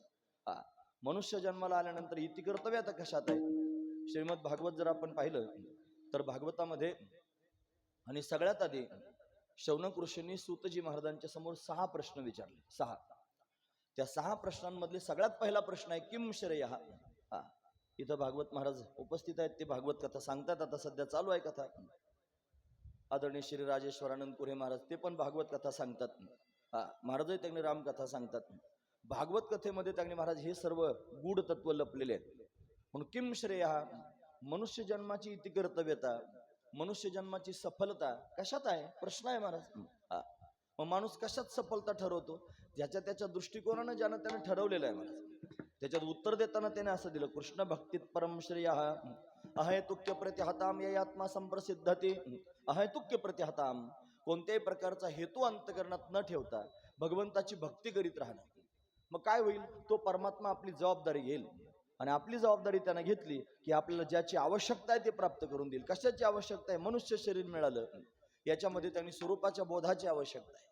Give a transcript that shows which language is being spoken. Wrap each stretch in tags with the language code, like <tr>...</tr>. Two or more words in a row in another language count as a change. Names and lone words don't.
<mr>मनुष्य जन्माला आल्यानंतर इति कर्तव्य आता कशात आहे? श्रीमद भागवत जर आपण पाहिलं तर भागवतामध्ये आणि सगळ्यात आधी शौनक ऋषींनी सूतजी महाराजांच्या समोर 6 प्रश्न विचारले. 6. त्या 6 प्रश्नांमधले सगळ्यात पहिला प्रश्न आहे</mr> <sa>किम श्रेयः.</sa> <mr>इथं भागवत महाराज उपस्थित आहेत, ते भागवत कथा सांगतात. आता सध्या चालू आहे कथा. आदरणीय श्री राजेश्वरानंद कुरे महाराज ते पण भागवत कथा सांगतात. महाराजही त्यांनी रामकथा सांगतात. भागवत कथेमध्ये त्यांनी महाराज हे सर्व गूढ तत्व लपलेले आहेत. म्हणून</mr> <sa>किम श्रेयः,</sa> <mr>मनुष्य जन्माची इति कर्तव्यता, मनुष्य जन्माची सफलता कशात आहे प्रश्न आहे महाराज. हा. मग माणूस कशात सफलता ठरवतो? ज्याच्या त्याच्या दृष्टिकोनानं ज्यानं त्यानं ठरवलेलं आहे महाराज. त्याच्यात उत्तर देताना त्याने असं दिलं, कृष्ण भक्तीत परम श्रेय</mr> <sa>अहेतुक्य प्रतिहताम ये आत्मा संप्रसिद्धते. अहेतुक्य प्रतिहताम,</sa> <mr>कोणत्याही प्रकारचा हेतू अंतकरणात न ठेवता भगवंताची भक्ती करीत राहणं. मग काय होईल? तो परमात्मा आपली जबाबदारी घेईल आणि आपली जबाबदारी त्यानं घेतली की आपल्याला ज्याची आवश्यकता आहे ते प्राप्त करून देईल. कशाची आवश्यकता आहे? मनुष्य शरीर मिळालं याच्यामध्ये त्यांनी स्वरूपाच्या बोधाची आवश्यकता आहे.</mr>